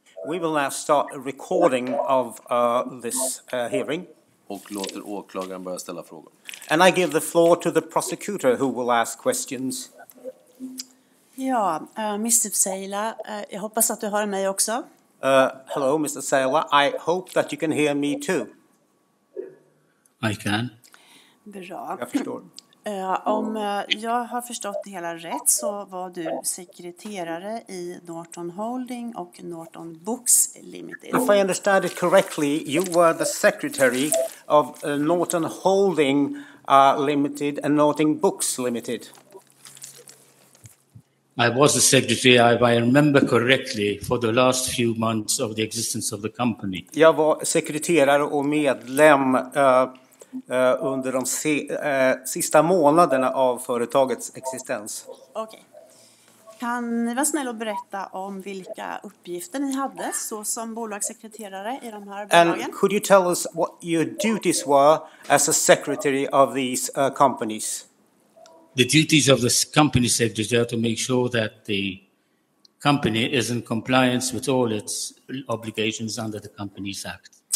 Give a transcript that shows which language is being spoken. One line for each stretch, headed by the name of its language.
English: We will now start a recording of this hearing.
Swedish: Och låter åklagaren börja ställa frågor.
English: And I give the floor to the prosecutor who will ask questions.
Swedish: Ja, Mr. Saila, jag hoppas att du hör mig också.
English: Hello, Mr. Saylor. I hope that you can hear me too. I can.
Swedish: Bra. Jag förstår. Om jag har förstått det hela rätt så var du sekreterare i Norton Holding och Norton Books Limited.
English: If I understand it correctly, you were the secretary of Norton Holding Limited and Norton Books Limited. I was the secretary, if I remember correctly, for the last few months of the existence of the company.
Swedish: Jag var sekreterare och medlem under de sista månaderna av företagets existens. Okej. Kan ni vara snälla och berätta om vilka uppgifter ni hade så som bolagssekreterare i de här bolagen?
English: And could you tell us what your duties were as a secretary of these companies? The duties of the company secretary are to make sure that the company is in compliance with all its obligations under the Companies Act.